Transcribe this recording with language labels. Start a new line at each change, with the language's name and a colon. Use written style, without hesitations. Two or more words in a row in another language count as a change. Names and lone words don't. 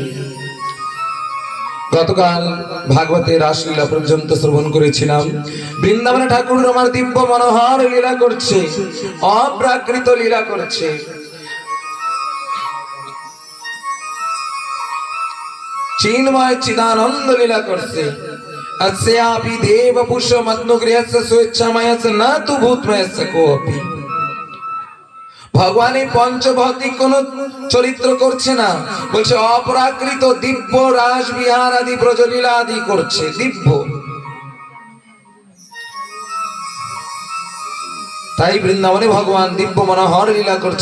Bangla: গতকাল ভাগবতের রাসলীলা পর্যন্ত শ্রবণ করেছিলাম। বৃন্দাবনে ঠাকুর আমার দিব্য মনোহর লীলা করছে, অপ্রাকৃত লীলা করছে। চিন্ময় চিদানন্দ লীলা করছে।
Sanskrit: अस्यापि देव पुष्पमग्नुगृहस्य स्वेच्छामयस्य न तु भूतमयस्य कोऽपि।
Bangla: ভগবান এই পঞ্চভৌতিক কোন চরিত্র করছে না, বলছে অপ্রাকৃত দিব্য রাস বিহার আদি ব্রজলীলা আদি করছে। দিব্য, তাই বৃন্দাবনে ভগবান দিব্য মনোহর লীলা করছে।